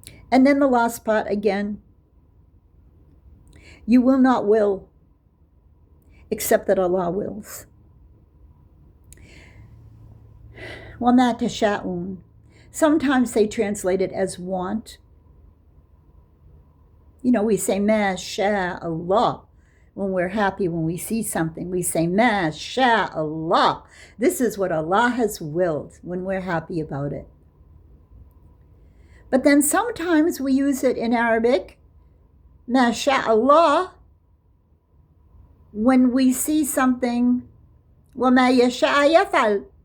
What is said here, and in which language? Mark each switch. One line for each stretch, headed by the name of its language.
English: And then the last part again, you will not will except that Allah wills.
Arabic: وَمَا تَشَاءُونَ.
English: Sometimes they translate it as want. You know, we say
Arabic: مَا شَاءَ اللَّهُ
English: when we're happy, when we see something. We say
Arabic: مَا شَاءَ اللَّهُ.
English: This is what Allah has willed when we're happy about it. But then sometimes we use it in Arabic,
Arabic: مَا شَاءَ اللَّهُ,
English: when we see something,
Arabic: وَمَا يَشَاءَ يَفْعَلُ.